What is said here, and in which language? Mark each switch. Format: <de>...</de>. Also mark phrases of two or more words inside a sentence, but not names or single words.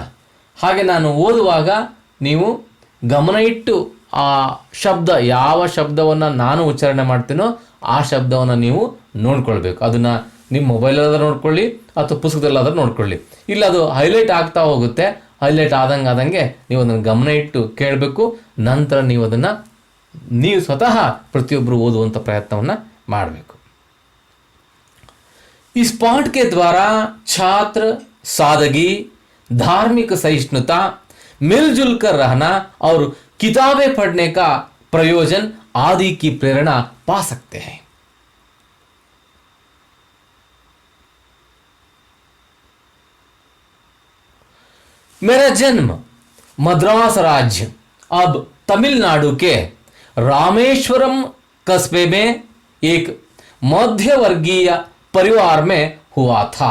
<kn>ಹಾಗೆ ನಾನು ಓದುವಾಗ ನೀವು ಗಮನ ಇಟ್ಟು ಆ ಶಬ್ದ, ಯಾವ ಶಬ್ದವನ್ನು ನಾನು ಉಚ್ಚಾರಣೆ ಮಾಡ್ತೀನೋ ಆ ಶಬ್ದವನ್ನು ನೀವು ನೋಡ್ಕೊಳ್ಬೇಕು. ಅದನ್ನು ನಿಮ್ಮ ಮೊಬೈಲಲ್ಲಾದ್ರೂ ನೋಡ್ಕೊಳ್ಳಿ ಅಥವಾ ಪುಸ್ತಕದಲ್ಲಾದ್ರೂ ನೋಡ್ಕೊಳ್ಳಿ. ಇಲ್ಲ ಅದು ಹೈಲೈಟ್ ಆಗ್ತಾ ಹೋಗುತ್ತೆ, ಹೈಲೈಟ್ ಆದಂಗೆ ನೀವು ಅದನ್ನು ಗಮನ ಇಟ್ಟು ಕೇಳಬೇಕು. ನಂತರ ನೀವು ಅದನ್ನು ನೀವು ಸ್ವತಃ ಪ್ರತಿಯೊಬ್ಬರು ಓದುವಂಥ ಪ್ರಯತ್ನವನ್ನು ಮಾಡಬೇಕು.</kn> <hi>इस पाठ के द्वारा छात्र सादगी, धार्मिक सहिष्णुता, मिलजुल कर रहना और किताबें पढ़ने का प्रयोजन आदि की प्रेरणा पा सकते हैं. मेरा जन्म मद्रास राज्य, अब तमिलनाडु के रामेश्वरम कस्बे में एक मध्यवर्गीय परिवार में हुआ था.</hi>